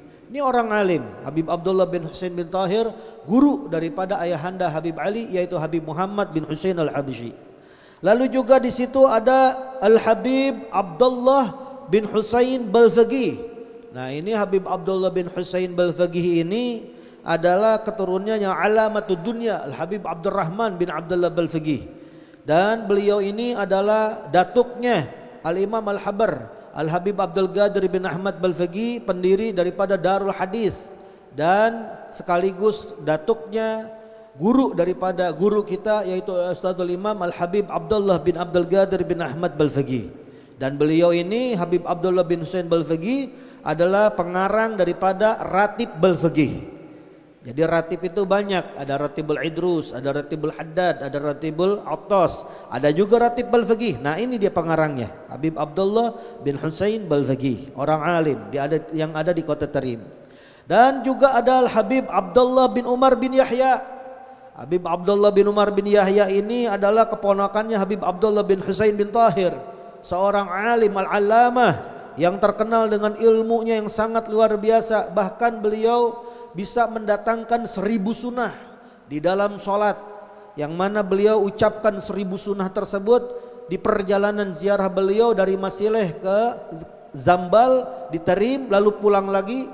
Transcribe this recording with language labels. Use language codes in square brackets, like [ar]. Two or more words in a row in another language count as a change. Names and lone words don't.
[id] Ini orang alim, Habib Abdullah bin Husain bin Tahir, guru daripada ayahanda Habib Ali, yaitu Habib Muhammad bin Husain al-Habsyi. Lalu juga di situ ada Al-Habib Abdullah bin Husain Balfaqih. Nah, ini Habib Abdullah bin Husain Balfaqih ini adalah keturunannya yang [ar] alamatud dunya, [id] Al-Habib Abdurrahman bin Abdullah Balfaqih. Dan beliau ini adalah datuknya Al-Imam Al-Habar, Al-Habib Abdul Qadir bin Ahmad Balfaqih, pendiri daripada Darul Hadis, dan sekaligus datuknya guru daripada guru kita yaitu Ustadzul Imam Al-Habib Abdullah bin Abdul Qadir bin Ahmad Balfaqih. Dan beliau ini Habib Abdullah bin Husain Balfaqih adalah pengarang daripada Ratib Balfaqih. Jadi ratib itu banyak, ada Ratibul Idrus, ada Ratibul Haddad, ada Ratibul Attas, ada juga Ratib Balfaqih. Nah ini dia pengarangnya, Habib Abdullah bin Husain Balfaqih, orang alim yang ada di kota Tarim. Dan juga ada Habib Abdullah bin Umar bin Yahya. Habib Abdullah bin Umar bin Yahya ini adalah keponakannya Habib Abdullah bin Husain bin Tahir, seorang alim al-allamah yang terkenal dengan ilmunya yang sangat luar biasa. Bahkan beliau bisa mendatangkan 1000 sunnah di dalam sholat, yang mana beliau ucapkan 1000 sunnah tersebut di perjalanan ziarah beliau dari Masileh ke Zambal di Tarim, lalu pulang lagi.